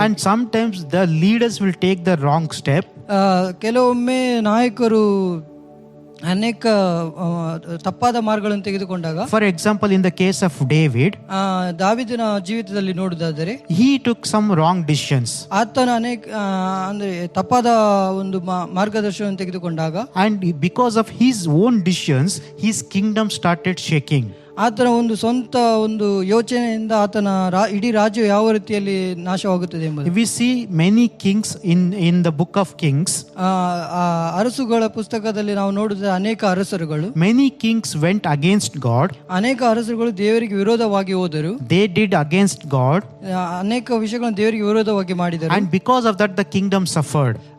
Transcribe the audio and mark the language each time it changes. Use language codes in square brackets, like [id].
[en] And sometimes the leaders will take the wrong step. [kn] ಕೆಲವೊಮ್ಮೆ ನಾಯಕರು ಅನೇಕ ತಪ್ಪಾದ ಮಾರ್ಗಗಳನ್ನು ತೆಗೆದುಕೊಂಡಾಗ, [en] For example, in the case of David, [kn] ದಾವೀದನ ಜೀವಿತದಲ್ಲಿ ನೋಡುವುದಾದರೆ, [en] he took some wrong decisions. [kn] ಆತನ ಅಂದ್ರೆ ತಪ್ಪಾದ ಒಂದು ಮಾರ್ಗದರ್ಶನ ತೆಗೆದುಕೊಂಡಾಗ, [en] And because of his own decisions, his kingdom started shaking. [kn] ಆತನ ಒಂದು ಸ್ವಂತ ಒಂದು ಯೋಚನೆಯಿಂದ ಆತನ ಇಡೀ ರಾಜ್ಯ ಯಾವ ರೀತಿಯಲ್ಲಿ ನಾಶವಾಗುತ್ತದೆ ಎಂಬುದು. [en] We see many kings in the book of Kings. [kn] ಆ ಅರಸುಗಳ ಪುಸ್ತಕದಲ್ಲಿ ನಾವು ನೋಡಿದ ಅನೇಕ ಅರಸರುಗಳು, [en] Many kings went against God. [kn] ಅನೇಕ ಅರಸರುಗಳು ದೇವರಿಗೆ ವಿರೋಧವಾಗಿ ಹೋದರು. [en] They did against God, [kn] ಅನೇಕ ವಿಷಯಗಳನ್ನು ದೇವರಿಗೆ ವಿರೋಧವಾಗಿ ಮಾಡಿದರು. [en] and because of that the kingdom suffered.